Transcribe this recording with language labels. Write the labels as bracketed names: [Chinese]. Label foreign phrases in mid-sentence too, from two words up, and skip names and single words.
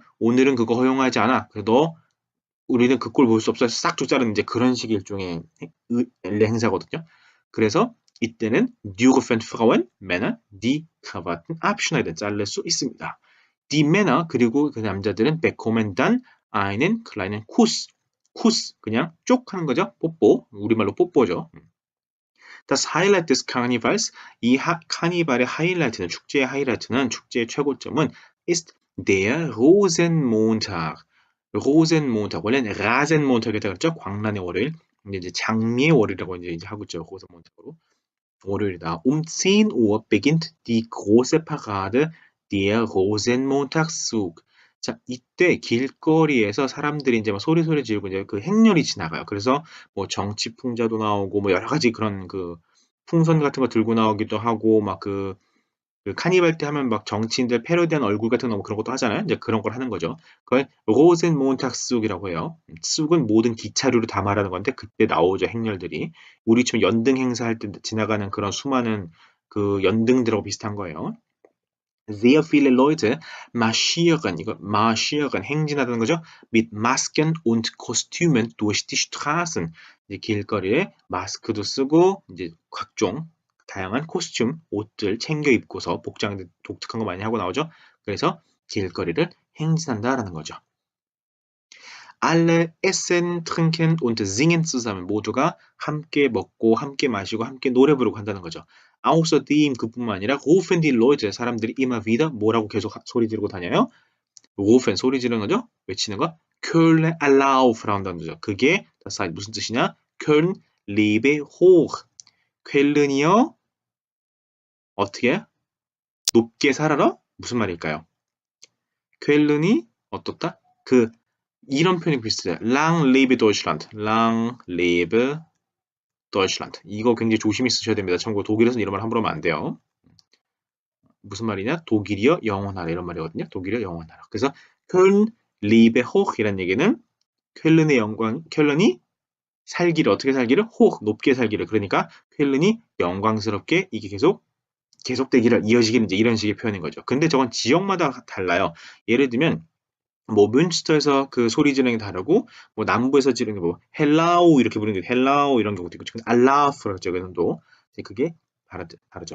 [Korean] 오늘은 그거 허용하지 않아. 너 우리는 그 꼴 볼 수 없어. 싹둑 자르는 이제 그런 식의 일종의 행사거든요. [German] 그래서 이때는 dürfen Frauen, Männer die Krawatten abschneiden [Korean] 자를 수 있습니다. [German] Die Männer [Korean] 그리고 그 남자들은 [German] bekommen dann einen kleinen Kuss. [Korean] Kuss 그냥 쪽 하는 거죠. 뽀뽀. 우리말로 뽀뽀죠. [German] Das Highlight des Karnevals [Korean] 이 카니발의 하이라이트는 축제의 하이라이트는 축제의 최고점은 [German] ist der Rosenmontag. [Korean] 로젠몬탁 원래는 라젠몬탁이라고 했죠. 광란의 월요일. 근데 이제 장미의 월요일이라고 이제 하고 있죠. 로젠몬탁으로. 월요일이다. [German] 10 Uhr beginnt die große Parade der Rosenmontagszug. [Korean] 자, 이때 길거리에서 사람들이 이제 막 소리 지르고 이제 그 행렬이 지나가요. 그래서 뭐 정치 풍자도 나오고 뭐 여러 가지 그런 그 풍선 같은 거 들고 나오기도 하고 막 그 카니발 때 하면 막 정치인들 패러디한 얼굴 같은 거 뭐 그런 것도 하잖아요. 이제 그런 걸 하는 거죠. 그걸 로젠몬탁쑥이라고 해요. 쑥은 모든 기차류를 다 말하는 건데 그때 나오죠 행렬들이. 우리처럼 연등 행사할 때 지나가는 그런 수많은 그 연등들하고 비슷한 거예요. [German] Sehr viele Leute marschieren, [Korean] 이거 marschieren 행진하다는 거죠. [German] mit Masken und Kostümen durch die Straßen. [Korean] 이제 길거리에 마스크도 쓰고 이제 각종 다양한 코스튬, 옷들 챙겨 입고서 복장 독특한 거 많이 하고 나오죠. 그래서 길거리를 행진한다라는 거죠. [German] Alle essen, trinken und singen zusammen. [Korean] 모두가 함께 먹고 함께 마시고 함께 노래 부르고 한다는 거죠. Außerdem 그뿐만 아니라 [German] rufen die Leute [Korean] 사람들이 [German] immer wieder [Korean] 뭐라고 계속 소리 지르고 다녀요? rufen 소리 지르는 거죠? 외치는 거. [German] Köln Alarm [Korean] 라는 거죠. 그게 다시 무슨 뜻이냐? [German] Köln lebe hoch. [Korean] 쾰른이요 어떻게? 높게 살아라? 무슨 말일까요? 쾰른이 어떻다? 그 이런 표현이 비슷해요. [German] Lang lebe Deutschland. Lang lebe Deutschland. [Korean] 이거 굉장히 조심히 쓰셔야 됩니다. 참고로 독일에서는 이런 말 함부로 하면 안 돼요. 무슨 말이냐? 독일이여 영원하라 이런 말이거든요. 독일이여 영원하라. 그래서 [German] Köln lebe hoch [Korean] 이란 얘기는 쾰른의 영광, 쾰른이 살기를 어떻게 살기를 hoch 높게 살기를 그러니까 쾰른이 영광스럽게 이게 계속되기를 이어지기를 이제 이런 식의 표현인 거죠. 근데 저건 지역마다 달라요. 예를 들면 뭐 뮌스터에서 그 소리 지르는 게 다르고 뭐 남부에서 지르는 게 뭐 헬라우 이렇게 부르는 게 헬라우 이런 경우도 있고 지금 알라프라고 적어도 그게 다르죠.